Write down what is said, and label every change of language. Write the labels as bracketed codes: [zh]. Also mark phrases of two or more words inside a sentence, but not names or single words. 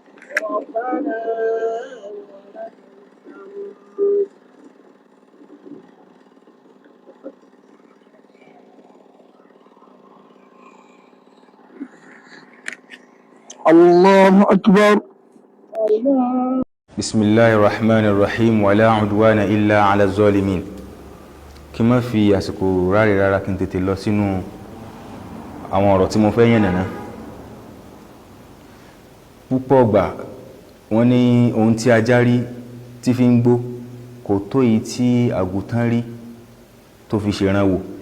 [ar] الله أكبر. بسم الله الرحمن الرحيم ولا عدوان إلا على الظالمين. [yo] kí má fi àsìkò ráre rárá kí n tètè lọ sínú àwọn ọ̀rọ̀ tí mo fẹ́ yànnàná. Púpọ̀ gbà wọ́n ní ohun tí ajá rí tí fi ń gbó kò tó èyí tí àgùntàn rí tó fi ṣèrànwọ́.